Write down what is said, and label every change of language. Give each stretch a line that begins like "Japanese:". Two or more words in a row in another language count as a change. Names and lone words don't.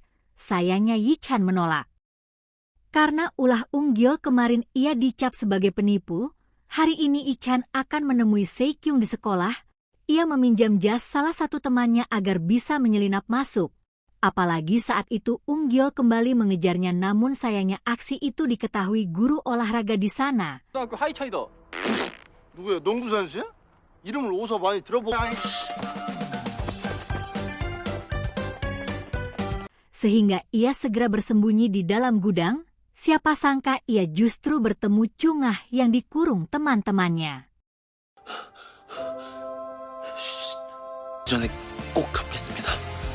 Indonesian: Sayangnya Yi-chan menolak. Karena ulah Unggiol kemarin ia dicap sebagai penipu, hari ini Yi-chan akan menemui Seikyung di sekolah. Ia meminjam jas salah satu temannya agar bisa menyelinap masuk. Apalagi saat itu Unggiol kembali mengejarnya namun sayangnya aksi itu diketahui guru olahraga di sana.
Korean: 고등학교 하이찬이다. 누구야? 농구 선수야? 이름을 어디서 많이 들어보.
Indonesian: Sehingga ia segera bersembunyi di dalam gudang. Siapa sangka ia justru bertemu Chungah yang dikurung teman-temannya.
Korean: 전에 꼭 갚겠습니다.